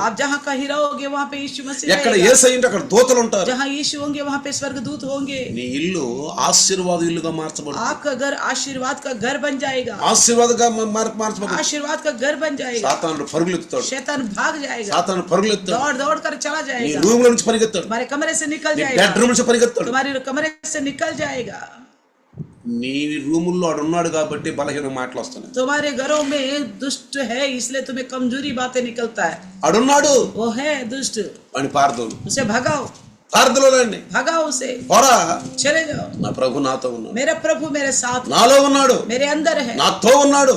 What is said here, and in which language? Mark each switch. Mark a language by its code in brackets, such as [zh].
[hi] आप जहाँ कहीं रहोगे वहाँ पे यीशु मसीह [te] ఎక్కడ [hi] रहेगा. [te] యేసయ్య ఉంటే అక్కడ దూతలు ఉంటారు. [hi] जहाँ यीशु होंगे वहाँ पे स्वर्गदूत होंगे. [te] నీ ఇల్లు ఆశీర్వాద ఇల్లుగా మార్చబడుతుంది, [hi] आपका घर आशीर्वाद का घर बन जाएगा, [te] ఆశీర్వాదగా మార్చబడుతుంది. [hi] आशीर्वाद का घर बन जाएगा. [te] సాతానుడు పరుగులెత్తాడు, [hi] शैतान भाग जाएगा, [te] సాతాను పరుగులెత్తాడు, [hi] दौड़ दौड़ कर चला [te] నీ [hi] जाएगा, [te] రూమ్ లో నుంచి పరిగెత్తాడు, [hi] तुम्हारे कमरे से निकल [te] నీ [hi] जाएगा, [te] బెడ్రూమ్ నుంచి పరిగెత్తాడు. [hi] तुम्हारे कमरे से निकल जाएगा. [te] నీ రూముల్లో ఆడు ఉన్నాడు కాబట్టి బలహీన మాటలు వస్తున్నాయి. [hi] तुम्हारे घरों में दुष्ट है इसलिए तुम्हें कमजोरी बातें निकलता है. [te] ఆడున్నాడు, [hi] वो है दुष्ट, [te] వాడిని పారదోలు, [hi] उसे भगाओ, [te] పారదోలండి, [hi] भगाओ उसे, [te] పోరా, [hi] चले जाओ. [te] నా ప్రభు నాతో ఉన్నాడు, [hi] मेरा प्रभु मेरे साथ, [te] నాలో ఉన్నాడు, [hi] मेरे अंदर है, [te] నాతో ఉన్నాడు,